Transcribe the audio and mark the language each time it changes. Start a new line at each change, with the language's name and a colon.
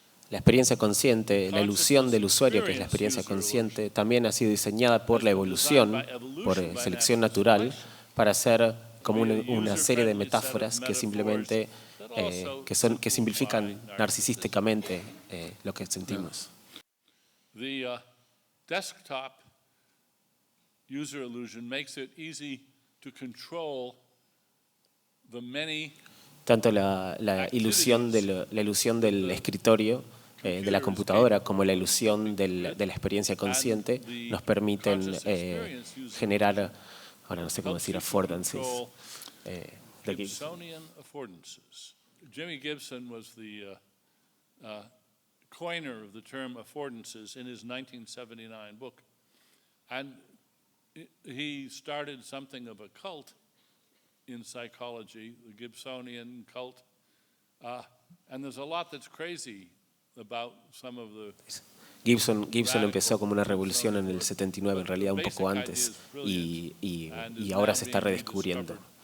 Spanish: La experiencia consciente, la ilusión del usuario, que es la experiencia consciente, también ha sido diseñada por la evolución, por selección natural, para ser como una serie de metáforas que simplemente que simplifican narcisísticamente lo que sentimos.
English: The desktop user illusion makes it easy to control the many.
Spanish: Tanto la ilusión del escritorio, de la computadora, como la ilusión de la experiencia consciente nos permiten generar, ahora no sé cómo decir, affordances.
English: Gibsonian affordances. Jimmy Gibson was the coiner of the term affordances in his 1979 book. And he started something of a cult in psychology, the Gibsonian cult. And there's a lot that's crazy about some of the...
Spanish: Gibson empezó como una revolución en el 79, en realidad un poco antes, y ahora se está redescubriendo.